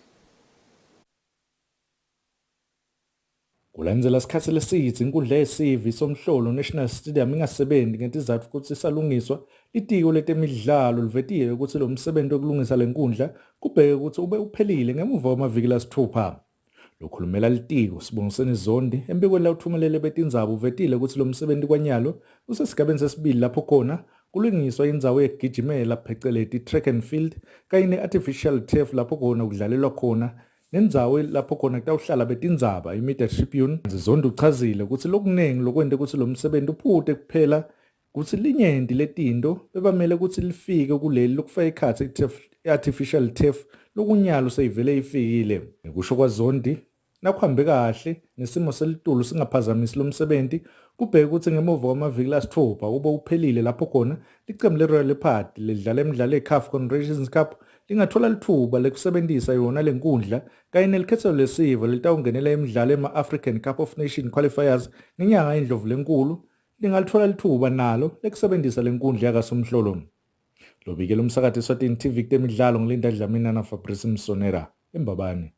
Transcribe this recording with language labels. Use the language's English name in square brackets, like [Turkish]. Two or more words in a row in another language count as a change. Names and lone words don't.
[Swati] Kulandzela sikhathi lesitsi inkundla yesivi somhlolo National Stadium ingasebenzi ngetizatfu ukuthi salungiswa litiko letemidlalo livetiwe ukuthi lo msebenzi wokulungisa lenkundla kubheke ukuthi ube uphelile ngemuva kwamaviki lasithupha. Lokhulumela litiko Sibongiseni Zondi embikweni lawuthumelele betindzaba uvetile ukuthi lo msebenzi kwanyalo usesigabeni sesibili lapho khona kulungiswa indzawo yekugijimela pheceleti [English] track and field [Swati] kanye ne- [English] artificial turf [Swati] lapho khona kudlalelwa khona nendzawo lapho khona kutawuhlala betindzaba i- [English] media tribune. [Swati] Zondi uchazile ukuthi lokunengi lokwente ukuthi lo msebenzi uphute kuphela ukuthi linyenti letinto bebamele ukuthi lifike kuleli lokufaka ikhatsi i- [English] artificial turf [Swati] lokunyalo seyivele ifikile. Ngekusho kwaZondi nakuhambe kahle nesimo selitulu singaphazamisi lo msebenzi kubheka ukuthi ngemuva kwamaviki lasithupha kube uphelile lapho khona licembu le-Royal Party lidlala emidlalo ye-CAF Confederations Cup lingathola lithuba lekusebenzisa yona lenkundla kanye nelikhethelo lesivo litawungenela imidlalo ema-African Cup of Nations qualifiers ngenyanga yeNdlovu lenkulu lingalithola lithuba nalo lekusebenzisa lenkundla yakasomhlolo. Lobike lomsakazi Eswatini TV kutemidlalo ngilinda Dlamini na Fabrice Msonera eMbabane.